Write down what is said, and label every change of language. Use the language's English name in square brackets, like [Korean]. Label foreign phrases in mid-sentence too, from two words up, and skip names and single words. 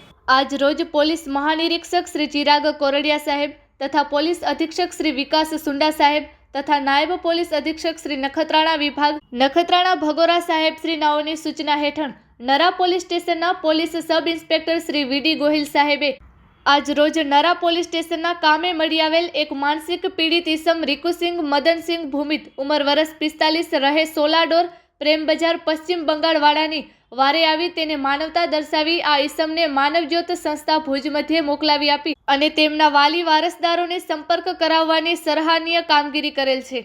[Gujarati] આજ રોજ પોલીસ મહાનિરીક્ષક શ્રી ચિરાગ કોરડિયા સાહેબ તથા પોલીસ અધીક્ષક શ્રી વિકાસ સુંડા સાહેબ તથા નાયબ પોલીસ અધીક્ષક શ્રી નખત્રાણા વિભાગ નખત્રાણા ભગોરા સાહેબ શ્રી નાઓની સૂચના હેઠળ નરા પોલીસ સ્ટેશનના પોલીસ સબ ઇન્સ્પેક્ટર શ્રી વીડી ગોહિલ સાહેબે આજ રોજ નરા પોલીસ સ્ટેશનના કામે मળી આવેલ એક માનસિક પીડિત ઈસમ રીકુસિંહ મદનસિંહ ભૂમિત ઉંમર વર્ષ 45 રહે સોલાડોર પ્રેમ બજાર પશ્ચિમ બંગાળ વાળાની વારે આવી તેને માનવતા દર્શાવી આ ઈસમને માનવજ્યોત સંસ્થા ભુજ મધ્યે મોકલાવી આપી અને તેમના વાલી વારસદારોને સંપર્ક કરાવવાની સરાહનીય કામગીરી કરેલ છે।